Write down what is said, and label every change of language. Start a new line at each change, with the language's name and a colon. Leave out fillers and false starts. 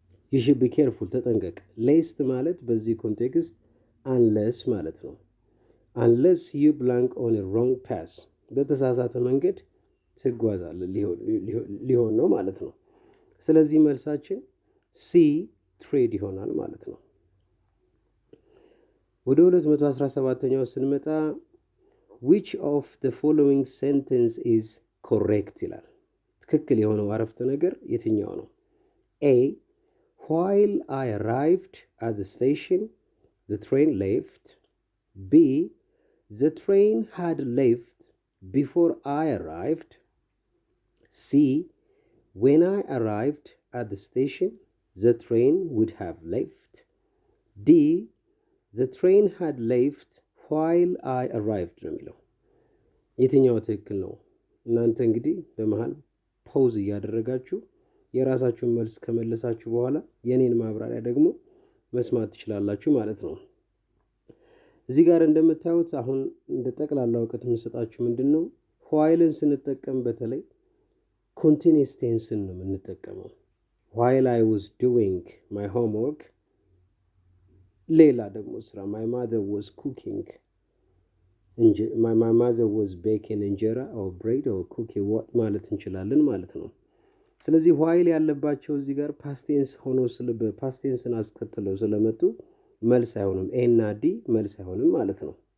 English: you should be careful
Amharic: ተጠንቀቅ። ሌስት ማለት በዚህ ኮንቴክስት አንለስ ማለት ነው።
English: unless you blank on a wrong path
Amharic: በተሳሳተ መንገድ ትጓዛለህ ሊሆን ነው ማለት ነው። ስለዚህ መልሳችን ሲ ትሬድ ይሆናል ማለት ነው። ወደ 217ኛው ስንመጣ
English: which of the following sentence is correct
Amharic: ይላል። ትክክል የሆነው አረፍተ ነገር የትኛው ነው?
English: A while I arrived at the station the train left። B the train had left before I arrived። C when I arrived at the station the train would have left። D the train had left while I arrived
Amharic: ነው የሚለው። የትኛው ትክክል ነው? እናንተ እንግዲህ በመሃል ፖዝ እያደረጋችሁ የራሳችሁን መልስ ከመለሳችሁ በኋላ የኔን ማብራሪያ ደግሞ መስማት ትችላላችሁ ማለት ነው። እዚህ ጋር እንደምታዩት አሁን እንደ ጠቅላላ እውቀት የምሰጣችሁ ምንድነው? whileን ስንጠቀም በተለይ continuous tense ነው የምንጠቀመው።
English: while I was doing my homework
Amharic: ሌላ ደግሞ ስራ
English: my mother was cooking my mother was baking
Amharic: እንጀራ
English: or bread or cooking what
Amharic: ማለት እንችላለን ማለት ነው። ስለዚህ while ያለባቸው እዚህ ጋር past tense ሆኖ past tenseን አስከትለው ስለመጡ መልስ አይሆንም። A እና D መልስ አይሆንም ማለት ነው።